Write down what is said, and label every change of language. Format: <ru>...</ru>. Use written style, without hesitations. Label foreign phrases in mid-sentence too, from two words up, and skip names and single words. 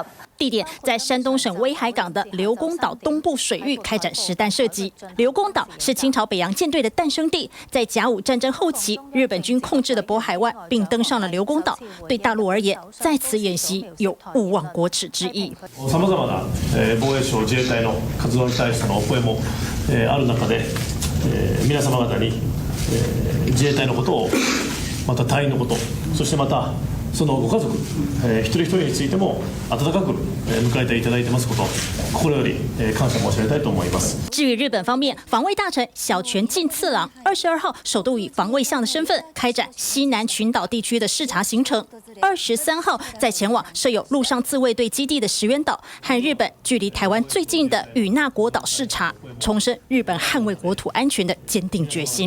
<zh>地点在山东省威海港的刘公岛东部水域开展实弹射击。刘公岛是清朝北洋舰队的诞生地，在甲午战争后期，日本军控制了渤海湾，并登上了刘公岛。对大陆而言，在此演习有勿忘国耻之意。</zh> <ja>様々な防衛省自衛隊の活動に対してのお声もある中で、皆様方に自衛隊のことを、また隊員のこと、そしてまたそのご家族、一人一人についても温かく迎えていただいてますこと、心より感謝申し上げたいと思います。</ja> <zh>至于日本方面，防卫大臣小泉进次郎22号首度以防卫相的身份开展西南群岛地区的视察行程。23号再前往设有陆上自卫队基地的石垣岛和日本距离台湾最近的与那国岛视察，重申日本捍卫国土安全的坚定决心。</zh>